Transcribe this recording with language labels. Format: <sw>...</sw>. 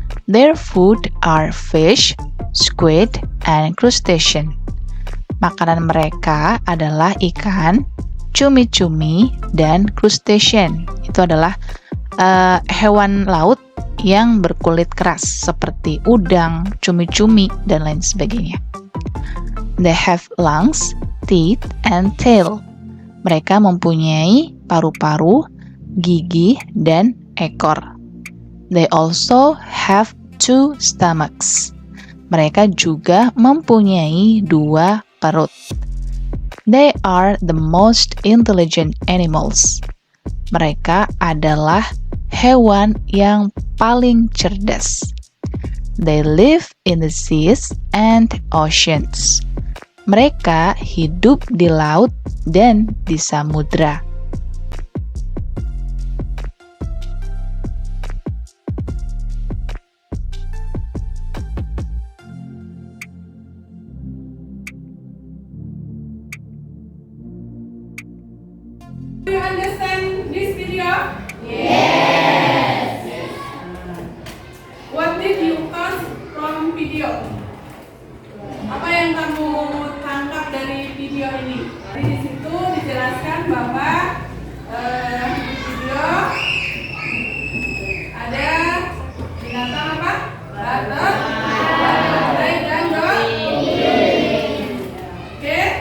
<en>Their food are fish, squid, and crustacean.</en> <id>Makanan mereka adalah ikan, cumi-cumi, dan crustacean. Itu adalah hewan laut yang berkulit keras seperti udang, cumi-cumi, dan lain sebagainya.</id> <en>They have lungs, teeth, and tail.</en> <id>Mereka mempunyai paru-paru, gigi, dan ekor.</id> <en>They also have 2 stomachs.</en> <id>Mereka juga mempunyai 2 perut.</id> <en>They are the most intelligent animals.</en> <id>Mereka adalah hewan yang paling cerdas.</id> <en>They live in the seas and oceans.</en> <id>Mereka hidup di laut dan di samudra.</id> <en>Do you understand this video? What did you ask from video?</en> <id>Apa yang kamu tangkap dari video ini? Di situ dijelaskan bahwa di video ada binatang apa? Badak, banteng, dan dolphin. Oke.</id>